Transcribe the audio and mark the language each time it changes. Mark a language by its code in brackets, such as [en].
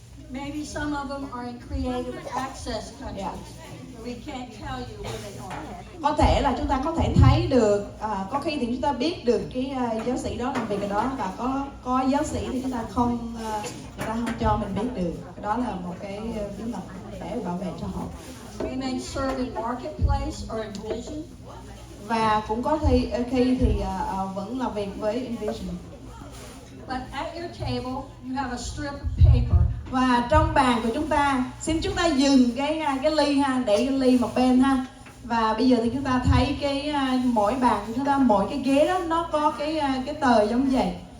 [en] maybe some of them are in creative access countries. Yeah. We can't tell you where they are. [vi] Có thể là chúng ta có thể thấy được, có khi thì chúng ta biết được cái giáo sĩ đó làm việc ở đó, và có giáo sĩ thì chúng ta không, người ta không cho mình biết được. Đó là một cái bí mật để bảo vệ cho họ. [en] We may serve in marketplace or in vision. [vi] Và cũng có khi thì vẫn làm việc với Envision. [en] But at your table, you have a strip of paper. [vi] Và trong bàn của chúng ta, xin chúng ta dừng cái ly ha, để cái ly một bên ha. Và bây giờ thì chúng ta thấy mỗi bàn của chúng ta, mỗi cái ghế đó nó có cái tờ giống vậy.